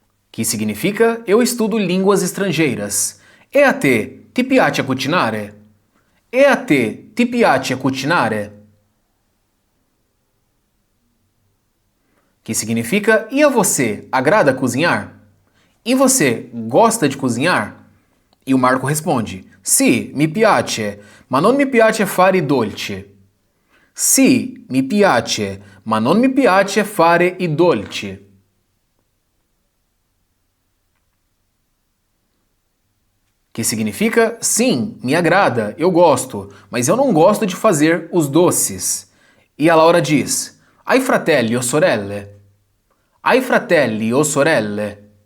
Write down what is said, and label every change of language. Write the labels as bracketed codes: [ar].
[pt] Que significa eu estudo línguas estrangeiras. [it] E a te, ti piace cucinare? E a te, ti piace cucinare? [pt] Que significa e a você, agrada cozinhar? E você, gosta de cozinhar? E o Marco responde: [it] Sì, mi piace, ma non mi piace fare i dolci. Sì, mi piace, ma non mi piace fare i dolci. [pt] que significa sim, me agrada, eu gosto, mas eu não gosto de fazer os doces. E a Laura diz: [it] Hai fratelli o sorelle? Hai fratelli o sorelle?